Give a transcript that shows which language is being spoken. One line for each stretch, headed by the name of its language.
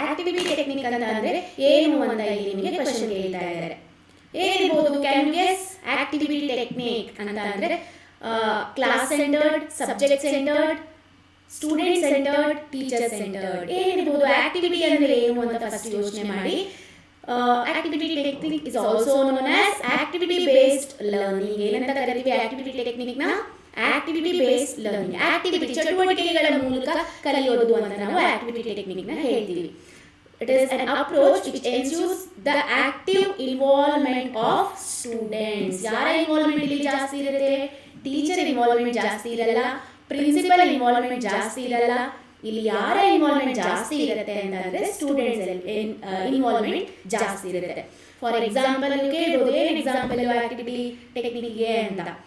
Kannada: Activity technique ಅಂತ ಅಂದ್ರೆ ಏನು ಅಂತ ಇಲ್ಲಿ ನಿಮಗೆ ಕ್ವೆಶ್ಚನ್ ಕೇಳ್ತಾ ಇದ್ದಾರೆ. ಏನಿರ್ಬೋದು?
English: Can you guess?
Kannada: Activity technique ಅಂತ ಅಂದ್ರೆ class centred, subject centred, student centred, teacher centred. ಏನಿರ್ಬೋದು? ಆಕ್ಟಿವಿಟಿ ಅಂದ್ರೆ ಏನು ಅಂತ ಫಸ್ಟ್ ಯೋಚನೆ ಮಾಡಿ.
English: Activity technique is also known as activity based learning.
Kannada: ಏನಂತ ಕರೀತೀವಿ activity technique ನ?
English: activity based learning.
Kannada: activity ಚಟುವಟಿಕೆಗಳ ಮೂಲಕ ಕಲಿಯೋದು ಅಂತ ನಾವು activity technique ನ ಹೇಳ್ತೀವಿ.
English: It is an approach which ensures the active involvement of students.
Kannada: ಯಾರ ಇನ್ವಾಲ್ವ್ಮೆಂಟ್ ಇಲ್ಲಿ ಜಾಸ್ತಿ ಇರುತ್ತೆ? ಟೀಚರ್ ಇನ್ವಾಲ್ವ್ಮೆಂಟ್ ಜಾಸ್ತಿ ಇರಲ್ಲ, ಪ್ರಿನ್ಸಿಪಲ್ ಇನ್ವಾಲ್ವ್ಮೆಂಟ್ ಜಾಸ್ತಿ ಇರಲ್ಲ. ಇಲ್ಲಿ ಯಾರ ಇನ್ವಾಲ್ವ್ಮೆಂಟ್ ಜಾಸ್ತಿ ಇರುತ್ತೆ ಅಂತಂದ್ರೆ ಸ್ಟೂಡೆಂಟ್ಸ್ ಇನ್ವಾಲ್ವ್ಮೆಂಟ್ ಜಾಸ್ತಿ ಇರುತ್ತೆ. ಫಾರ್ ಎಕ್ಸಾಂಪಲ್ ನೀವು ಕೇಳ್ಬೋದು, ಏನು ಎಕ್ಸಾಂಪಲ್ ಆಕ್ಟಿವಿಟಿ ಟೆಕ್ನಿಕ್ಗೆ ಅಂತ?